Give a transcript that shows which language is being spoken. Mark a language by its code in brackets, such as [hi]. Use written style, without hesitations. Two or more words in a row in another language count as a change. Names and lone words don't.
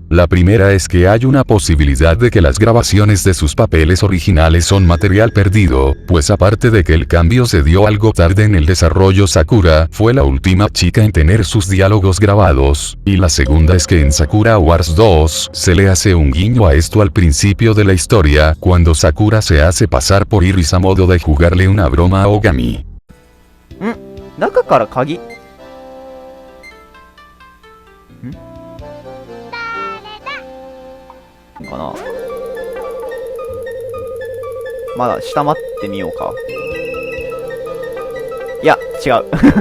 [es] La primera es que hay una posibilidad de que las grabaciones de sus papeles originales son material perdido, pues aparte de que el cambio se dio algo tarde en el desarrollo, Sakura fue la última chica en tener sus diálogos grabados, y la segunda es que en Sakura Wars 2 se le hace un guiño a esto al principio de la historia, cuando Sakura se hace pasar por Iris a modo de jugarle una broma a Ogami. [ja] 中から鍵んかな。まだ下待ってみようか。いや、違う。